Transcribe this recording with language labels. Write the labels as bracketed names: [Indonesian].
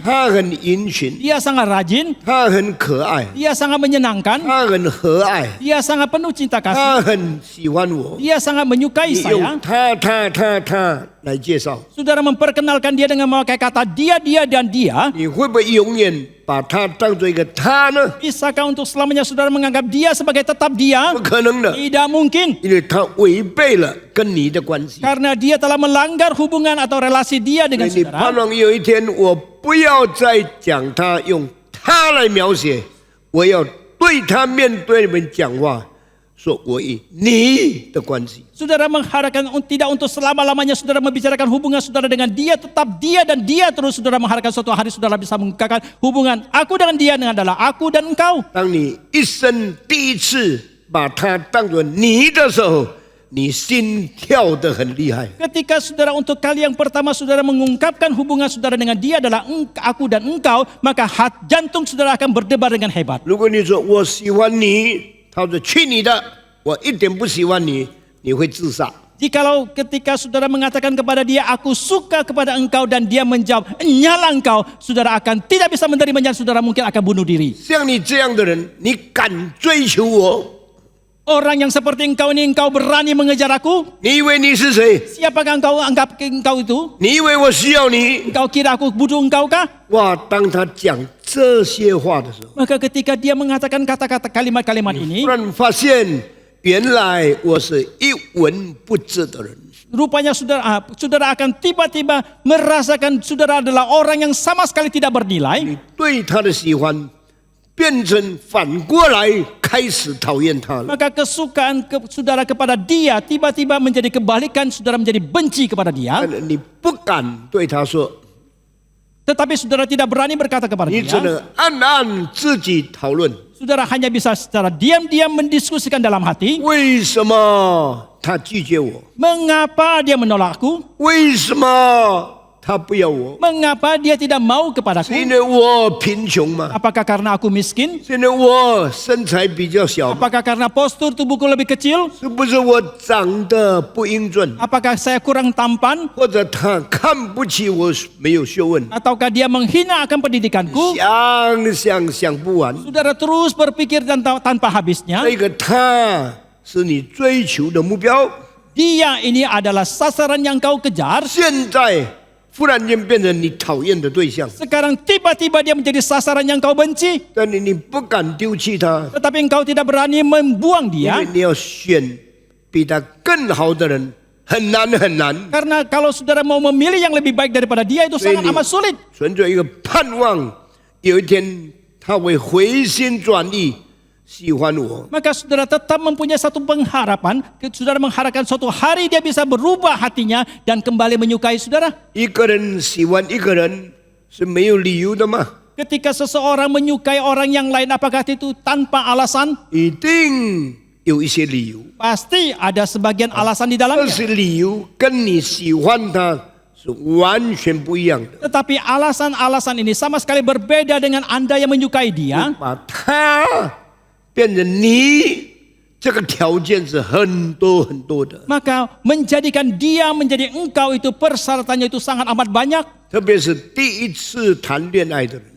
[Chinese] 她很殷勤， [Indonesian] dia sangat rajin, [Chinese] 她很可爱， [Indonesian] dia sangat menyenangkan, [Chinese] 她很和蔼， [Indonesian] dia sangat penuh cinta kasih, [Chinese] 她很喜欢我。 [Indonesian] dia sangat menyukai [Chinese] 你 [Indonesian] saya. [Chinese] 用她来介绍， [Indonesian] Saudara memperkenalkan dia dengan memakai kata dia, dan dia. [Chinese] 你会不会永远把她当做一个她呢？ [Indonesian] Bisakah untuk selamanya saudara menganggap dia sebagai tetap dia? [Chinese] 不可能的， [Indonesian] Tidak mungkin. [Chinese] 因为她违背了跟你的关系。 [Indonesian] Karena dia telah melanggar hubungan atau relasi dia [Chinese] 所 [Indonesian] dengan [Chinese] 以你盼 [Indonesian] saudara. [Chinese] 望有一天，我不要再讲她，用她来描写，我要对她面对你们讲话，说我与你的关系。 [Indonesian] Saudara mengharapkan tidak untuk selama-lamanya saudara membicarakan hubungan saudara dengan dia, tetap dia dan dia terus. Saudara mengharapkan suatu hari saudara bisa mengungkapkan hubungan aku dengan dia adalah aku dan engkau. [Chinese] 当你一生第一次把她当作你的时候，你心跳得很厉害。 [Indonesian] Ketika saudara untuk kali yang pertama saudara mengungkapkan hubungan saudara dengan dia adalah aku dan engkau, maka jantung saudara akan berdebar dengan hebat. [Chinese] 如果你说我喜欢你，他说去你的，我一点不喜欢你，你会自杀。 [Indonesian] Jikalau ketika saudara mengatakan kepada dia, aku suka kepada engkau dan dia menjawab, nyala engkau, saudara akan tidak bisa menerimanya, saudara mungkin akan bunuh diri. [Chinese] 像你这样的人，你敢追求我？ [Indonesian] Orang yang seperti engkau ini, engkau berani mengejar aku? [Chinese] 你以为你是谁？ [Indonesian] Siapakah engkau anggap engkau itu? [Chinese] 你以为我需要你？ [Indonesian] Engkau kira aku butuh engkaukah? [Chinese] 哇！当他讲这些话的时候， [Indonesian] Maka ketika dia mengatakan kata-kata kalimat-kalimat [Chinese] 突 [Indonesian] ini, [Chinese] 然发现原来我是一文不值的人。 [Indonesian] rupanya saudara akan tiba-tiba merasakan saudara adalah orang yang sama sekali tidak bernilai. [Chinese] 你对他的喜欢变成反过来开始讨厌他了。 [Indonesian] Maka kesukaan saudara kepada dia tiba-tiba menjadi kebalikan, saudara menjadi benci kepada dia. [Chinese] 你不敢对他说， [Indonesian] Tetapi saudara tidak berani berkata kepada [Chinese] 你只 [Indonesian] dia. [Chinese] 能暗暗自己讨论， [Indonesian] Saudara hanya bisa secara diam-diam mendiskusikan dalam hati. [Chinese] 为什么他拒绝我？ [Indonesian] Mengapa dia menolakku? [Chinese] 为什么他不要我？ [Indonesian] Mengapa dia tidak mau [Chinese] 是 [Indonesian] kepadaku? [Chinese] 因为我贫穷吗？ [Indonesian] Apakah karena aku miskin? [Chinese] 是因为我身材比较小吗？ [Indonesian] Apakah karena postur tubuhku lebih kecil? [Chinese] 是不是我长得不英俊？ [Indonesian] Apakah saya kurang tampan? [Chinese] 或者他看不起我没有学问？ [Indonesian] Ataukah dia menghina akan pendidikanku? [Chinese] 想不完。 [Indonesian] Saudara terus berpikir tanpa habisnya. [Chinese] 这个他是你追求的目标， [Indonesian] Dia ini adalah sasaran yang kau kejar. [Chinese] 现在忽然间变成你讨厌的对象， [Indonesian] Sekarang tiba-tiba dia menjadi sasaran yang kau benci. [Chinese] 但你不敢丢弃他， [Indonesian] Tetapi engkau tidak berani membuang [Chinese] 因 [Indonesian] dia. [Chinese] 为你要选比他更好的人，很难很难。 [Indonesian] Karena kalau saudara mau memilih yang lebih baik daripada dia itu sangat Ini- amat sulit. [Chinese] 存着一个盼望，有一天他会回心转意，喜欢我。 [Indonesian] Maka saudara tetap mempunyai satu pengharapan. Saudara mengharapkan suatu hari dia bisa berubah hatinya dan kembali menyukai saudara. [Chinese] 一个人喜欢一个人是没有理由的吗？ [Indonesian] Ketika seseorang menyukai orang yang lain, apakah itu tanpa alasan? [Chinese] 一定有一些理由， [Indonesian] Pasti ada sebagian alasan di [Chinese] 这 [Indonesian] dalamnya. [Chinese] 些理由跟你喜欢他是完全不一样的。 [Indonesian] Tetapi alasan-alasan ini sama sekali berbeda dengan Anda yang menyukai dia. [Chinese] 把他变成你，这个条件是很多很多的， [Indonesian] Maka menjadikan dia menjadi engkau itu persyaratannya itu sangat amat banyak. [Chinese] 特别是第一次谈恋爱的人，